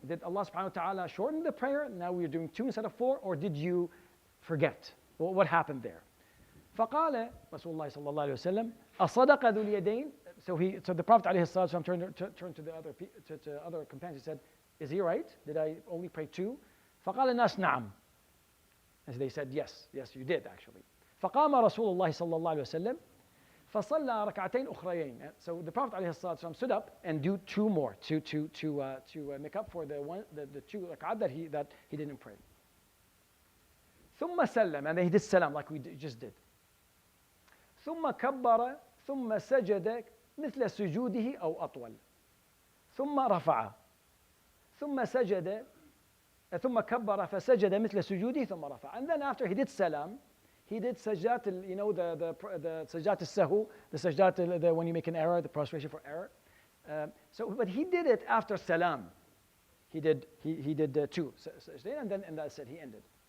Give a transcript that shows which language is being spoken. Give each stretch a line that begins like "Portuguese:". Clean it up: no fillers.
English: Did Allah subhanahu wa ta'ala shorten the prayer? Now we're doing 2 instead of 4, or did you forget? What happened there?
Arabic: فقال رسول الله صلى الله عليه وسلم أصدق ذو اليدين.
English: So the Prophet
Arabic: عليه الصلاة والسلام
English: turned to the other companions. He said, is he right? Did I only pray 2?
Arabic: فقال الناس نعم.
English: And they said, yes, you did actually.
Arabic: فقام رسول الله صلى الله عليه وسلم فصلى ركعتين أخريين.
English: So the Prophet
Arabic: عليه الصلاة والسلام
English: stood up and do 2 more to make up for the 2 rak'at that he didn't pray.
Arabic: ثم سلم,
English: and then he did salam like we just did.
Arabic: ثم كبر ثم سجد مثل سجوده أو أطول. ثم رفع ثم سجد ثم كبر فسجد مثل سجوده ثم رفع.
English: And then after he did salam, he did sajdat, the sajdat al-sahu, the sajdat, when you make an error, the prostration for error. But he did it after salam. He did 2 sajdat, and that's it, he ended.